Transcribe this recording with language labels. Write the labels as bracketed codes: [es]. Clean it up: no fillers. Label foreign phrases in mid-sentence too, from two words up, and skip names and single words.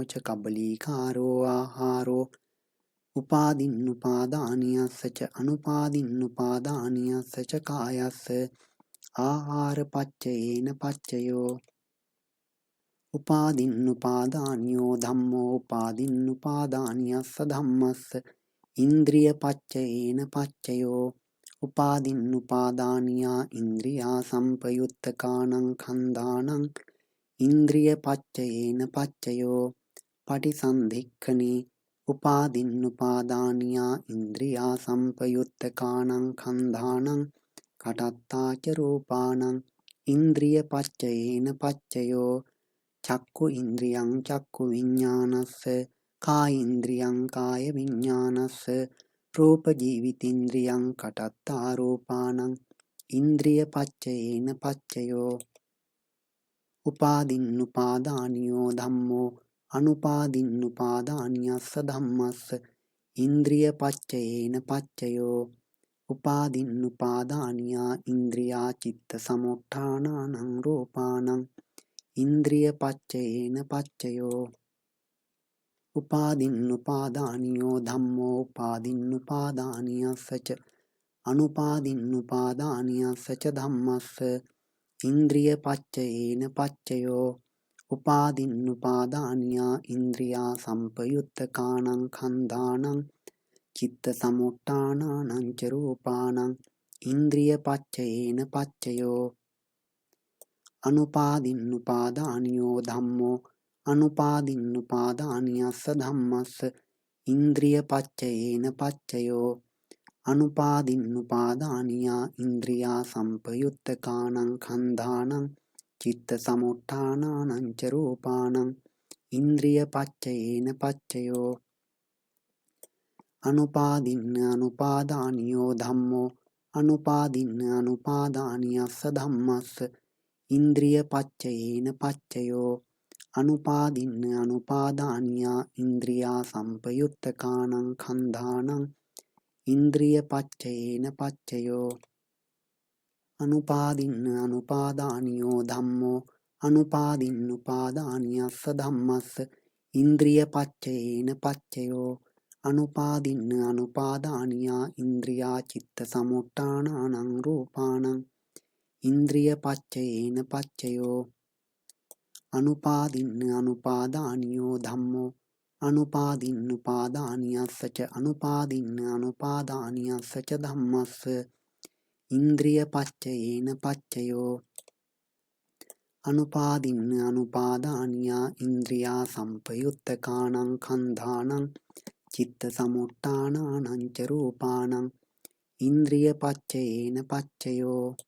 [pi] ච කබලීකාරෝ ආහාරෝ උපාදින්නුපාදානියස්ස ච අනුපාදින්නුපාදානියස්ස ච කායස්ස ආහාරපච්චයේන පච්චයෝ උපාදින්නුපාදානියෝ ධම්මෝ උපාදින්නුපාදානියස්ස ධම්මස්ස ඉන්ද්‍රිය පච්චයේන පච්චයෝ උපාදින්නුපාදානියා ඉන්ද්‍රියා සම්පයුත්තකානං කන්දානං ඉන්ද්‍රිය පච්චයේන පච්චයෝ පටිසන්ධික්ඛනේ උපාදින්නුපාදානියා ඉන්ද්‍රියා සම්පයුත්තකානං කන්දානං කටත්තාච රූපානං ඉන්ද්‍රිය පච්චයේන පච්චයෝ චක්කු ඉන්ද්‍රියං චක්කු විඤ්ඤාණස්ස කායින්ද්‍රියං කාය විඤ්ඤාණස්ස රූප ජීවිතින්ද්‍රියං කටත්තා රූපානං ඉන්ද්‍රිය පච්චයේන පච්චයෝ උපාදින්නුපාදානියෝ ධම්මෝ අනුපාදින්නුපාදානියස්ස ධම්මස්ස ඉන්ද්‍රිය පච්චයේන පච්චයෝ උපාදින්නුපාදානියා ඉන්ද්‍රියා චිත්ත සමුට්ඨානානං රූපානං ඉන්ද්‍රිය පච්චයේන පච්චයෝ උපාදින්නුපාදානියෝ ධම්මෝ උපාදින්නුපාදානියස්ස ච අනුපාදින්නුපාදානියස්ස ච ධම්මස්ස ඉන්ද්‍රිය පච්චයේන පච්චයෝ උපාදින්නුපාදානියා ඉන්ද්‍රියා සම්පයුත්තකානං කන්දානං චිත්ත සමුට්ඨානානං ච රූපානං ඉන්ද්‍රිය පච්චයේන පච්චයෝ අනුපාදින්නුපාදානියෝ ධම්මෝ අනුපාදින්නුපාදානියස්ස ධම්මස්ස ඉන්ද්‍රිය පච්චයේන පච්චයෝ අනුපාදින්නුපාදානියා ඉන්ද්‍රියා සම්පයුත්තකානං කන්දානං චිත්ත සමුට්ඨානානං ච රූපානං ඉන්ද්‍රිය පච්චයේන පච්චයෝ අනුපාදින්න අනුපාදානියෝ ධම්මෝ අනුපාදින්න අනුපාදානියස්ස ධම්මස්ස ඉන්ද්‍රිය පච්චයේන පච්චයෝ අනුපාදින්න අනුපාදානියා ඉන්ද්‍රියා සම්පයුත්තකානං කන්දානං ඉන්ද්‍රිය පච්චයේන පච්චයෝ අනුපාදින්න අනුපාදානියෝ ධම්මෝ අනුපාදින්නුපාදානියස්ස ධම්මස්ස ඉන්ද්‍රිය පච්චයේන පච්චයෝ අනුපාදින්න අනුපාදානියා ඉන්ද්‍රියා චිත්ත සමුට්ඨානානං රූපානං ඉන්ද්‍රිය පච්චයේන පච්චයෝ අනුපාදින්න අනුපාදානියෝ ධම්මෝ අනුපාදින්නුපාදානියස්ස ච අනුපාදින්න අනුපාදානියස්ස ච ධම්මස්ස ඉන්ද්‍රිය පච්චයේන පච්චයෝ අනුපාදින්න අනුපාදානියා ඉන්ද්‍රියා සම්පයුත්තකානං කන්දානං චිත්ත සමුට්ඨානානං ච රූපානං ඉන්ද්‍රිය පච්චයේන පච්චයෝ